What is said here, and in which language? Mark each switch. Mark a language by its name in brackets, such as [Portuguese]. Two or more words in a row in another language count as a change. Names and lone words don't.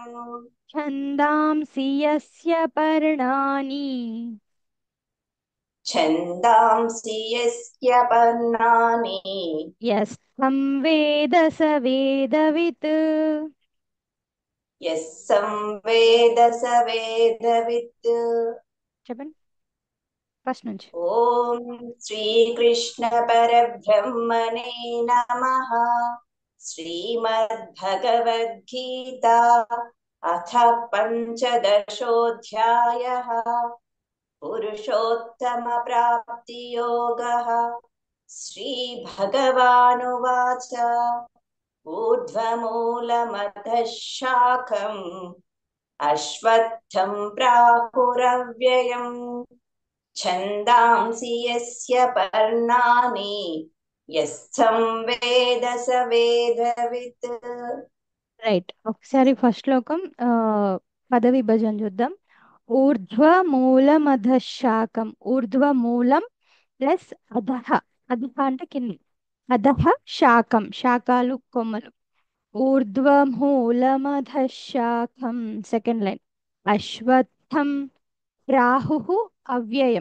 [Sanskrit] छन्दांसि यस्य पर्णानि छन्दांसि यस्य पर्णानि यस्तं वेद स वेदवित् यः संवेद स वेदवित्। [Telugu] చెప్పండి ఫస్ట్ నుంచి [Sanskrit] ॐ श्रीकृष्ण परब्रह्मणे नमः। श्रीमद्भगवद्गीता अथ पञ्चदशोऽध्यायः पुरुषोत्तमप्राप्तियोगः। श्रीभगवानुवाच ऊर्ध्वमूलमधः शाखम् अश्वत्थं प्राहुरव्ययम् छन्दांसि यस्य पर्णानि यस्थं वेद स वेदवित्। [Telugu] రైట్ ఒకసారి ఫస్ట్ శ్లోకం పద విభజన చూద్దాం [Sanskrit] ఊర్ధ్వమూలమధ శాకం ఊర్ధ్వమూలం ప్లస్ అధః అధః [Telugu] అంటే కింది [Sanskrit] అధః శాకం [Telugu] శాకాలు కొమ్మలు [Sanskrit] ఊర్ధ్వమూలమధ శాకం [English] second line [Sanskrit] అశ్వత్థం రాహుః అవ్యయం